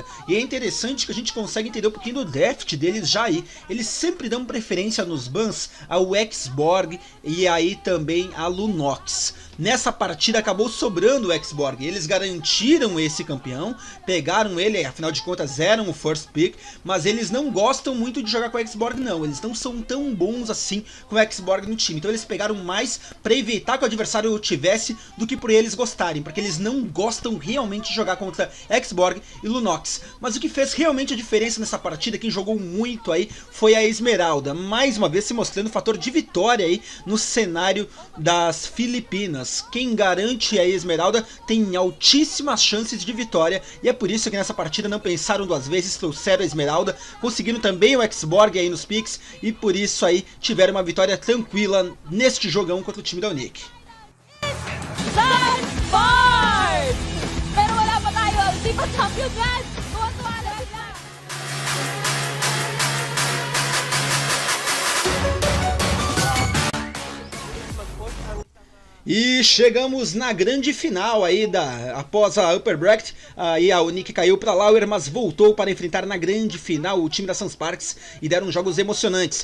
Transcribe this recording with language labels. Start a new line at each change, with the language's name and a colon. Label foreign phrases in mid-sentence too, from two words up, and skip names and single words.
Portuguese: E é interessante que a gente consegue entender um pouquinho do draft deles já aí. Eles sempre dão preferência nos bans ao Xborg e aí também a Lunox. Nessa partida acabou sobrando o Xborg, eles garantiram esse campeão, pegaram ele, afinal de contas eram o
English: first pick,
Portuguese: mas eles não gostam muito de jogar com o Xborg não, eles não são tão bons assim com o Xborg no time, então eles pegaram mais para evitar que o adversário tivesse do que por eles gostarem, porque eles não gostam realmente de jogar contra Xborg e Lunox. Mas o que fez realmente a diferença nessa partida, quem jogou muito aí, foi a Esmeralda, mais uma vez se mostrando o fator de vitória aí no cenário das Filipinas. Quem garante a Esmeralda tem altíssimas chances de vitória, e é por isso que nessa partida não pensaram duas vezes, trouxeram a Esmeralda, conseguiram também o Xborg aí nos picks, e por isso aí tiveram uma vitória tranquila neste jogão contra o time da Unique.
Filipino: pero wala pa tayo, hindi pa champion yan! Tuwa-tuwa na sila!
Portuguese: E chegamos na grande final aí após a Upper Bracket, aí a Unique caiu para Lauer, mas voltou para enfrentar na grande final o time da Sunsparks e deram jogos emocionantes.